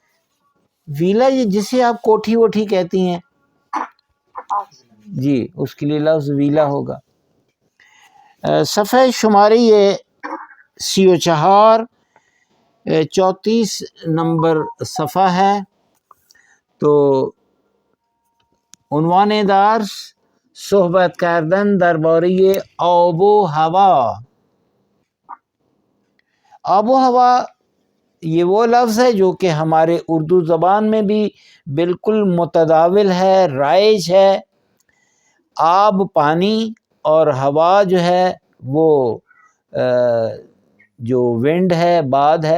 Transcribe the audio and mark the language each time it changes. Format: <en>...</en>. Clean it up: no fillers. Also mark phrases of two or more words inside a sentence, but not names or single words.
<ur>ویلا یہ جسے آپ کوٹھی ووٹھی کہتی ہیں جی، اس کے لیے لفظ ویلا ہوگا. صفحہ شماری یہ 34 34 نمبر صفحہ ہے.</ur> <fa>تو عنوان درس صحبت کردن درباره آب و ہوا.</fa> <ur>آب و ہوا یہ وہ لفظ ہے جو کہ ہمارے اردو زبان میں بھی بالکل متداول ہے، رائج ہے. آب پانی اور ہوا جو ہے وہ جو ونڈ ہے، باد ہے.</ur>